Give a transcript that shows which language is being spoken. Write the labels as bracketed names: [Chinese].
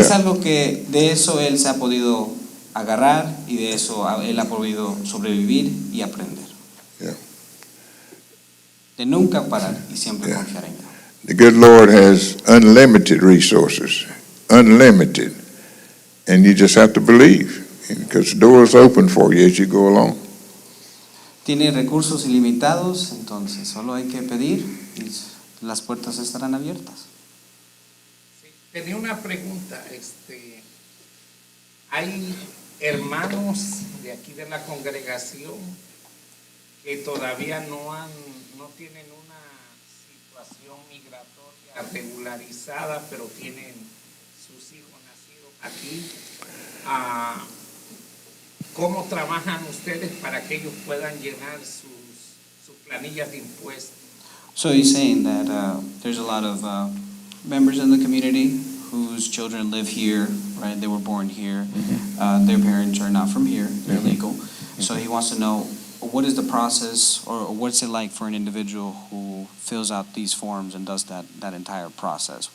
[Spanish] es algo que de eso él se ha podido agarrar y de eso él ha podido sobrevivir y aprender. [English] Yeah. [Spanish] De nunca parar y siempre [English] Yeah. [Spanish] confiar en Dios. [English] The good Lord has unlimited resources, unlimited. And you just have to believe, because the doors open for you as you go along. [Spanish] Tiene recursos ilimitados, entonces solo hay que pedir y las puertas estarán abiertas. Sí, tenía una pregunta. Hay hermanos de aquí de la congregación que todavía no tienen una situación migratoria regularizada, pero tienen sus hijos nacidos aquí. ¿Cómo trabajan ustedes para que ellos puedan llenar sus planillas de impuestos? [English] So he's saying that there's a lot of members in the community whose children live here, right? They were born here. Their parents are not from here. They're legal. So he wants to know, what is the process, or what's it like for an individual who fills out these forms and does that entire process?